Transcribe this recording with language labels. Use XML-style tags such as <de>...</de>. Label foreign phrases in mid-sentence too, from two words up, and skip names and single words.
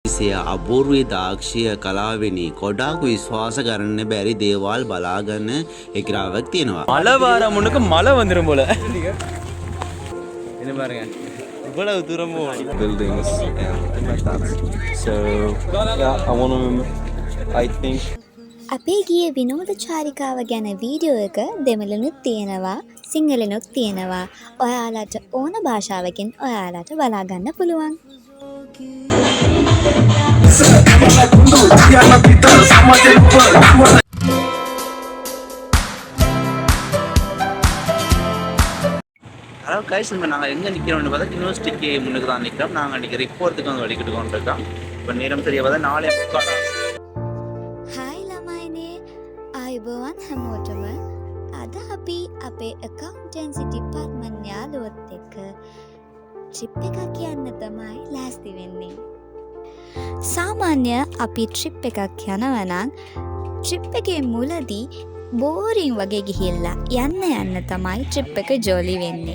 <si>සිය අපූර්වී දාක්ෂිය කලාවෙනි ගොඩාක් විශ්වාස කරන්න බැරි දේවල් බලාගන්න හැකියාවක් තියෙනවා.</si> <ta>மழை வர முன்னுக்கு மழை வந்துடும் போல. என்ன பாருங்க இவ்வளவு தூரமும்</ta> <en>buildings and like that. So yeah, I think</en> <si>අපේ ගිය විනෝද චාරිකාව ගැන වීඩියෝ එක දෙමළනුත් තියෙනවා සිංහලනුත් තියෙනවා. ඔයාලට ඕන භාෂාවකින් ඔයාලට බලාගන්න පුළුවන්.</si> <en>Hello guys,</en> <ta>இப்போ நாங்கள் எங்கே நிற்கிறோம்னு பார்த்தா யூனிவர்சிட்டிக்கு முன்னுக்கு தான் நிற்கிறோம். நாங்கள் அன்றைக்கி ரிப்போர்ட்டுக்கு வந்து வலிக்கிட்டு கொண்டிருக்கோம். இப்போ நேரம் சரியாக பார்த்தா 4:30.</ta> <si>හායි ළමයිනේ, ආයුබෝවන් හැමෝටම. අද අපි අපේ</si> <en>accountancy department</en> <si>යාළුවොත් එක්ක ට්‍රිප් එකක් යන්න තමයි ලෑස්ති වෙන්නේ. සාමාන්‍ය අපි ට්‍රිප් එකක් යනවා නම් ට්‍රිප් එකේ මුලදී බෝරින් වගේ ගිහිල්ලා යන්න තමයි ට්‍රිප් එක ජොලි වෙන්නේ.</si>